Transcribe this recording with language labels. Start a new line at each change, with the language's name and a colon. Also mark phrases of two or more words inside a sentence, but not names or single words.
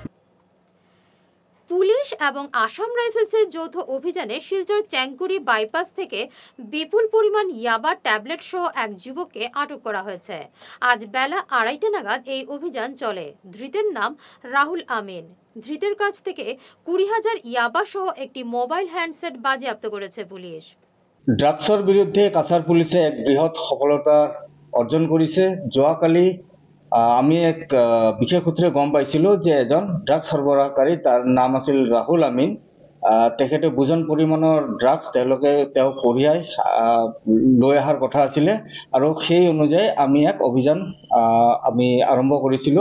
Bangla: পুলিশ এবং আসাম রাইফেলসের যৌথ অভিযানে শিলচর চ্যাংকুরি বাইপাস থেকে বিপুল পরিমাণ ইয়াবা ট্যাবলেট সহ এক যুবককে আটক করা হয়েছে। আজ বেলা 2:30 নাগাদ এই অভিযান চলে। ধৃতের নাম রাহুল আমিন। ধৃতের কাছ থেকে 20,000 ইয়াবা সহ একটি মোবাইল হ্যান্ডসেট বাজেয়াপ্ত করেছে পুলিশ।
Assamese: ড্রাগছৰ বিৰুদ্ধে কাছাৰ পুলিচে এক বৃহৎ সফলতা অৰ্জন কৰিছে। যোৱাকালি আমি এক বিশেষ সূত্ৰে গম পাইছিলোঁ যে এজন ড্ৰাগছ সৰবৰাহকাৰী, তাৰ নাম আছিল ৰাহুল আমিন। তেখেতে বুজন পৰিমাণৰ ড্ৰাগছ তেওঁক কঢ়িয়াই লৈ অহাৰ কথা আছিলে আৰু সেই অনুযায়ী আমি এক অভিযান আমি আৰম্ভ কৰিছিলোঁ।